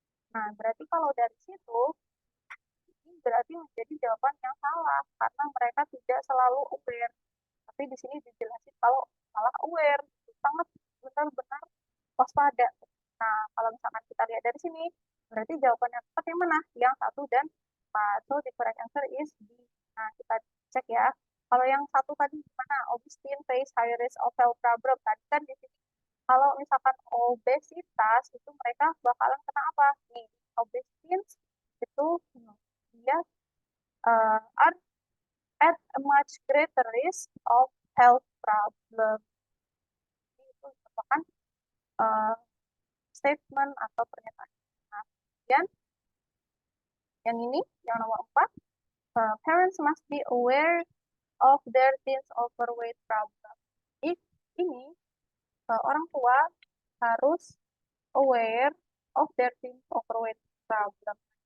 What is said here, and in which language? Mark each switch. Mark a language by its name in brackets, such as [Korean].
[Indonesian] Nah, berarti kalau dari situ, ini berarti menjadi jawaban yang salah, karena mereka tidak selalu aware. Tapi di sini dijelasin kalau malah aware, sangat benar-benar waspada. Nah, kalau misalkan kita lihat dari sini, berarti jawaban yang tepat yang mana? Yang satu dan empat. [English] So, the correct answer is B. [Indonesian] Nah, kita cek ya. Kalau yang satu tadi gimana? [English] Obesity face high risk of health problem. [Indonesian] Tadi kan di sini kalau misalkan obesitas itu mereka bakalan kena apa? Nih, obesitas itu dia [English] are at a much greater risk of health problem. [Indonesian] Jadi itu merupakan uh, statement atau pernyataan. Nah, kemudian yang ini, yang nomor 4, [English] parents must be aware of their teens overweight problem. [Indonesian] Ini orang tua harus [English] aware of their teens overweight problem.